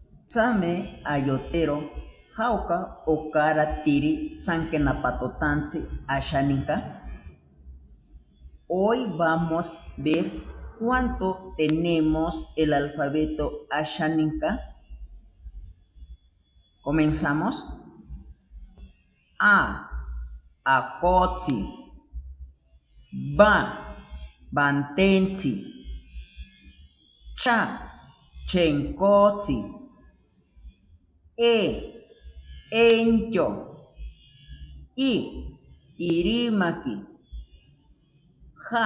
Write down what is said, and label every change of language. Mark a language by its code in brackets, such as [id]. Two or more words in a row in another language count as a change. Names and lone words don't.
[cni] Same ayotero jauka okara tiri sankenapatotansi ashaninka. [es] Hoy vamos a ver cuánto tenemos el alfabeto ashaninka. Comenzamos. A. [cni] Akotsi. Ba. Bantensi. Cha. Chenkotsi. Enyo. Irimaki. Ja.